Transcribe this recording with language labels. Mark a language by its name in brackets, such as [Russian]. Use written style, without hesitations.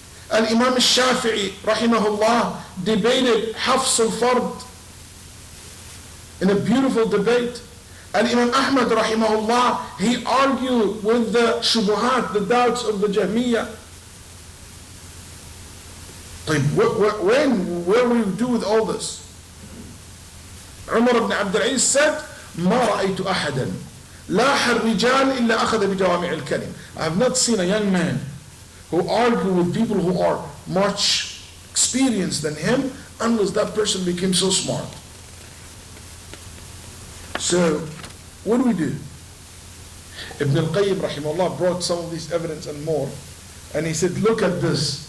[English] Al-Imam al-Shafi'i rahimahullah debated Hafs al-Fard in a beautiful debate. Al-Imam Ahmad rahimahullah, he argued with the shubuhat, the doubts of the Jahmiyyah. Where will you do with all this? Umar ibn Abdul Aziz said, [Arabic] ما رأيت أحدا لاح الرجال إلا أخذ بجوامع الكلم. [English] I have not seen a young man who argue with people who are much experienced than him unless that person became so smart. So, what do we do? Ibn al-Qayyim rahimahullah brought some of these evidence and more, and he said, look at this.